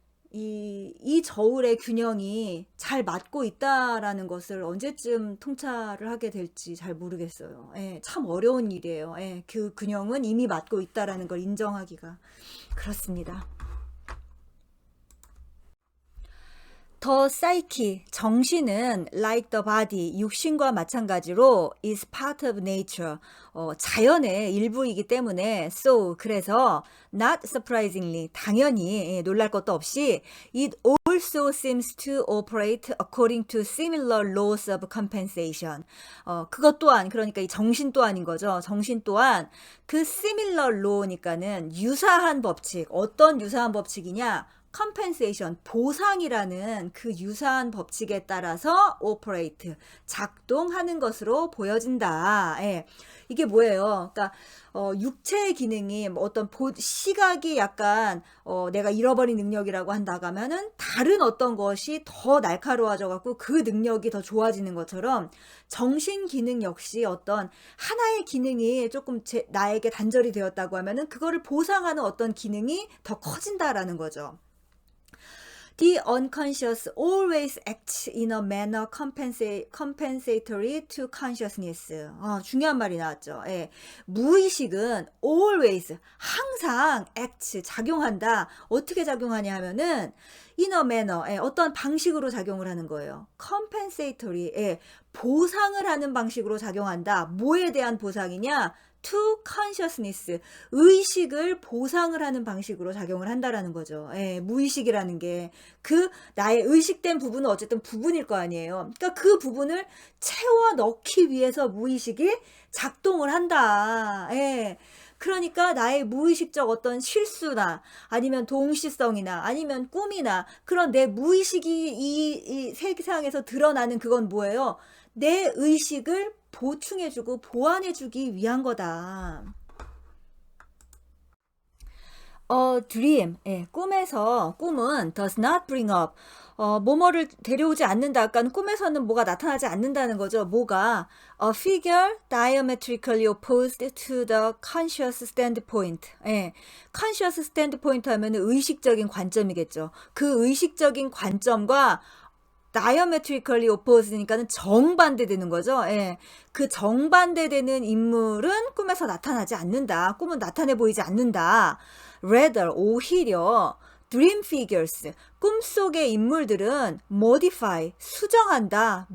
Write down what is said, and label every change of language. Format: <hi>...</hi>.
<ko>이 저울의 균형이 잘 맞고 있다라는 것을 언제쯤 통찰을 하게 될지 잘 모르겠어요. 예, 참 어려운 일이에요. 예, 그 균형은 이미 맞고 있다라는 걸 인정하기가 그렇습니다. 더 사이키, 정신은</ko> <en>like the body,</en> <ko>육신과 마찬가지로</ko> <en>is part of nature,</en> <ko>자연의 일부이기 때문에</ko> <en>so, 그래서 not surprisingly,</en> <ko>당연히 놀랄 것도 없이</ko> <en>it also seems to operate according to similar laws of compensation.</en> <ko>그것 또한, 그러니까 이 정신 또한인 거죠. 정신 또한 그</ko> <en>similar law</en> <ko>니까는 유사한 법칙, 어떤 유사한 법칙이냐? compensation, 보상이라는 그 유사한 법칙에 따라서 operate, 작동하는 것으로 보여진다. 예. 이게 뭐예요? 그러니까 육체의 기능이 뭐 어떤 시각이 약간 내가 잃어버린 능력이라고 한다고 하면은 다른 어떤 것이 더 날카로워져 갖고 그 능력이 더 좋아지는 것처럼 정신 기능 역시 어떤 하나의 기능이 조금 나에게 단절이 되었다고 하면은 그거를 보상하는 어떤 기능이 더 커진다라는 거죠.</ko> <en>The unconscious always acts in a manner compensatory to consciousness.</en> <ko>중요한 말이 나왔죠. 예. 무의식은 always, 항상 acts, 작용한다. 어떻게 작용하냐 하면은</ko> <en>in a manner,</en> <ko>예, 어떤 방식으로 작용을 하는 거예요. compensatory, 예, 보상을 하는 방식으로 작용한다. 뭐에 대한 보상이냐?</ko> <en>to consciousness,</en> <ko>의식을 보상을 하는 방식으로 작용을 한다라는 거죠. 예, 무의식이라는 게 그 나의 의식된 부분은 어쨌든 부분일 거 아니에요. 그러니까 그 부분을 채워 넣기 위해서 무의식이 작동을 한다. 예. 그러니까 나의 무의식적 어떤 실수나 아니면 동시성이나 아니면 꿈이나 그런 내 무의식이 이 세상에서 드러나는 그건 뭐예요? 내 의식을 보충해주고 보완해주기 위한 거다. dream, 예, 꿈은</ko> <en>does not bring up,</en> <ko>뭐뭐를 데려오지 않는다. 아까 꿈에서는 뭐가 나타나지 않는다는 거죠.</ko> <en>뭐가 a figure diametrically opposed to the conscious standpoint.</en> <ko>예,</ko> <en>conscious standpoint</en> <ko>하면 의식적인 관점이겠죠. 그 의식적인 관점과</ko> <en>diametrically opposed</en> <ko>니까는 정반대되는 거죠. 예. 그 정반대되는 인물은 꿈에서 나타나지 않는다. 꿈은 나타내 보이지 않는다. Rather, 오히려</ko> <en>dream figures,</en> <ko>꿈속의 인물들은 modify, 수정한다.</ko>